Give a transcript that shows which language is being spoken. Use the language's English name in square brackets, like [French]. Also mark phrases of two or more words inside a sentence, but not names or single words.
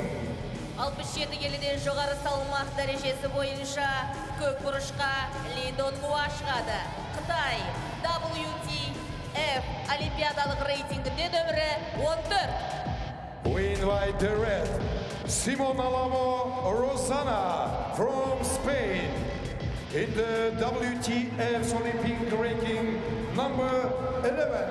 [Kazakh] 67 келіден жоғары салмақ дәрежесі бойынша көк бұрышқа Ли Донгхуа шығады. Қытай WTF олимпиадалық рейтингінде нөмірі 14. [English] We invite the red, Simon Alamo Rosana from Spain, in the WTF's Olympic ranking, number 11.